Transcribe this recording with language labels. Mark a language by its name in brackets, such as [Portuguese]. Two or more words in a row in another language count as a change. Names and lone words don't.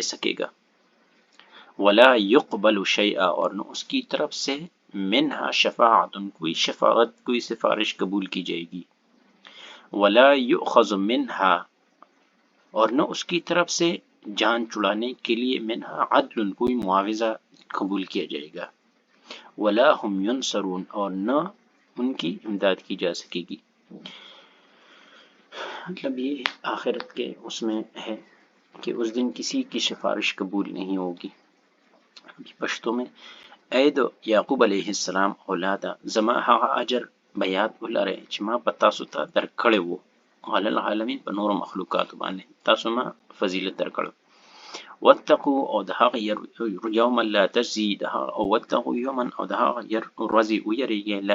[Urdu] سکے گا، [Arabic] ولا یقبل شیئا [Urdu] اور نہ اس کی طرف سے [Arabic] منہا شفاعت [Urdu] کوئی شفاعت کوئی سفارش قبول کی جائے گی، [Arabic] ولا یؤخذ منہا [Urdu] اور نہ اس کی طرف سے جان چھڑانے کے لیے [Arabic] منہا عدل [Urdu] کوئی معاوضہ قبول کیا جائے گا، [Arabic] ولا ہم ینصرون [Urdu] اور نہ ان کی امداد کی جا سکے گی۔ مطلب یہ آخرت کے اس میں ہے کہ اس دن کسی کی سفارش قبول نہیں ہوگی۔ پشتو میں [Pashto] اے دو یعقوب علیہ السلام اولادا زما هغه اجر بیات ولرئ چې ما په تاسو ته درکړی وو [Arabic] علی العالمین [Pashto] په نورو مخلوقاتو باندې تاسو ما فضیلت درکړو، واتقوا او د هغه [Arabic] یوما لا تجزي [Pashto] او [Arabic] واتقوا یوما [Pashto] او د هغه ورځې ویریږئ لا